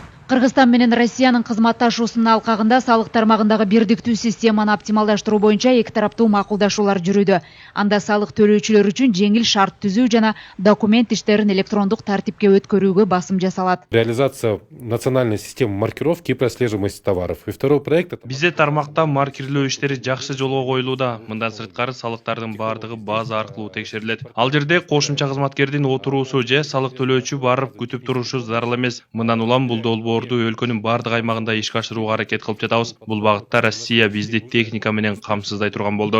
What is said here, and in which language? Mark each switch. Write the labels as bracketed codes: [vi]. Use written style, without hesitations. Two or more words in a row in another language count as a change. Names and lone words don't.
[ky] Кыргызстан менен Россиянын кызматташуусунун алкагында салык тармагындагы бирдиктүү системаны оптималдаштыруу боюнча эки тараптуу макулдашуулар жүрүүдө. Анда салык төлөөчүлөр үчүн жеңил шарт түзүү жана документ иштерин электрондук тартипке өткөрүүгө басым жасалат. [ru] Реализация национальной системы маркировки и прослеживаемости товаров. И второй проект — [ky] Бизде тармакта маркерлөө иштери жакшы жолго коюлууда. Мындан сырткары салыктардын баардыгы база аркылуу текшерилет. Ал жерде кошумча кызматкердин отуруусу же салык төлөөчү барып күтүп турушу зарыл эмес. Мындан улам бул долбоорду өлкөнүн баардык аймагында ишке ашырууга аракет кылып жатабыз. Бул багытта Россия бизди техника менен камсыздай турган болду.